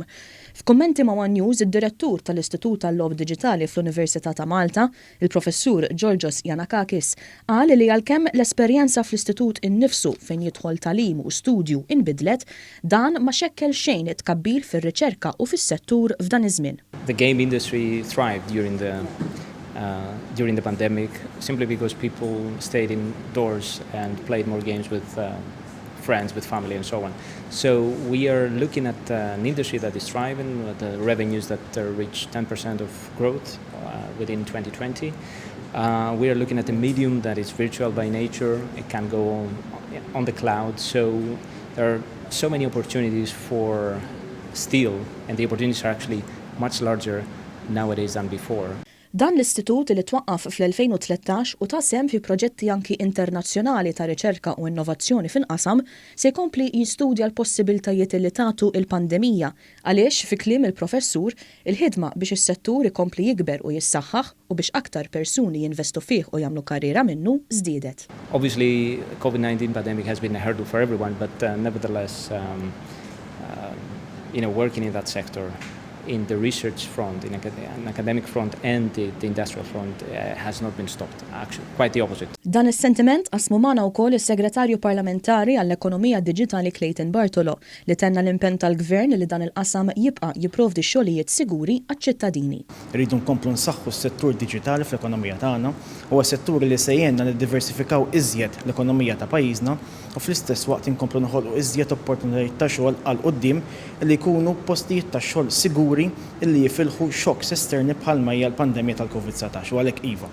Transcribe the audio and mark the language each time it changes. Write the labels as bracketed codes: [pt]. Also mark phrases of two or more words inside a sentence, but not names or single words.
[mt] F'kummenti ma' One News, id-direttur tal-Istitut tal-Logħob Diġitali fl-Università ta' Malta, il-professur Georgios Giannakakis, qal li għalkemm l-esperjenza fl-istitut innifsu fejn jidħol tagħlim u studju inbidlet, dan ma xekkel xejn it-tkabbir fir-riċerka u fis-settur f'dan iż-żmien. [en] The game industry thrived during the pandemic simply because people stayed indoors and played more games with friends, with family and so on. So we are looking at an industry that is thriving, the revenues that reach 10% of growth within 2020. We are looking at a medium that is virtual by nature. It can go on the cloud. So there are so many opportunities for still, and the opportunities are actually much larger nowadays than before. [mt] Dan l-istitut li twaqqaf fl-2013 u tasem fi proġetti anki internazzjonali ta' riċerka u innovazzjoni fil-qasam se jkompli jistudja l-possibiltajiet li tagħtu il-pandemija għaliex fi kliem il-professur il-ħidma biex is-settur ikompli jikber u jissaħħaħ u biex aktar persuni jinvestu fih u jagħmlu karriera minnu żdiedet. [en] Obviously, COVID-19 pandemic has been a hurdle for everyone, but nevertheless, working in that sector, in the research front, in academic front and the industrial front has not been stopped, actually, quite the opposite. [mt] Dan is-sentiment qasmu magħna wkoll is-Segretarju Parlamentari għall-Ekonomija Diġitali Clayton Bartolo li tenna l-impenn tal-Gvern li dan il-qasam jibqa' jipprovdi xogħlijiet siguri għaċ-ċittadini. Rridu nkomplu nsaħħu s-settur diġitali fl-ekonomija tagħna, huwa settur li se jgħinna niddiversifikaw iżjed l-ekonomija ta' pajjiżna u fl-istess waqt inkomplu noħolqu iżjed opportunitajiet ta' xogħol għal quddiem li jkunu postijiet ta' xogħol siguri illi jifilħu xokks esterni bħalma hija l-pandemija tal-COVID-19 u għalhekk iva.